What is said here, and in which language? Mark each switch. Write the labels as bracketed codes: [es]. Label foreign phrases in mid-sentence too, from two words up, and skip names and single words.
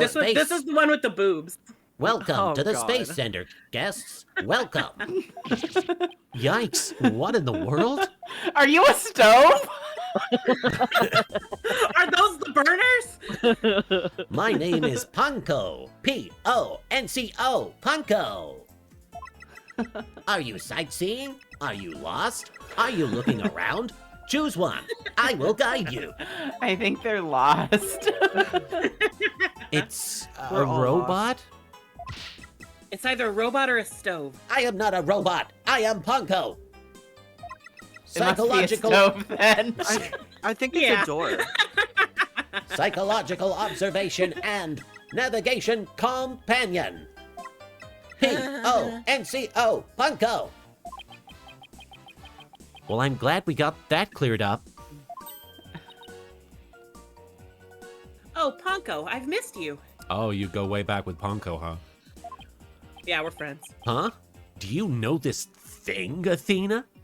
[en] This space. is the one with the boobs. Welcome Oh, to the God. Space Center, guests. Welcome. Yikes. What in the world? Are you a stove? Are those the burners? My name is Ponko. P-O-N-C-O. Ponko. Are you sightseeing? Are you lost? Are you looking around? Choose one. I will guide you. I think they're lost. It's a We're all robot? It's either a robot or a stove. I am not a robot. I am Ponko. It must be a Psychological stove then. I think it's Yeah. a door. psychological observation and navigation companion. P-O-N-C-O. Ponko. Well, I'm glad we got that cleared up. Oh, Ponko, I've missed you. Oh, you go way back with Ponko, huh? Yeah, we're friends. Huh? Do you know this thing, Athena?